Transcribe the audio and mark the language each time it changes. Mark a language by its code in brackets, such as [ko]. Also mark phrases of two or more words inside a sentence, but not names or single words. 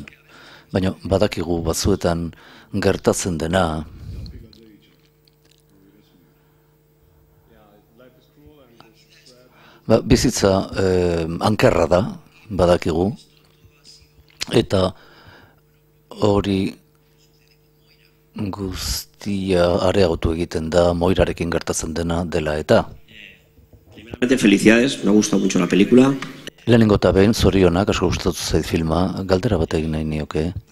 [eu] Baina badakigu batzuetan gertatzen dena, bizitza ankerra da, badakigu, eta hori guztia areagotu egiten da Moirarekin gertatzen dena dela eta. [es] Primeramente, felicidades, me ha gustado mucho la película. [eu] Lehenengo eta behin, zorionak, asko gustatu zait filma, galdera bat egin nahi nioke.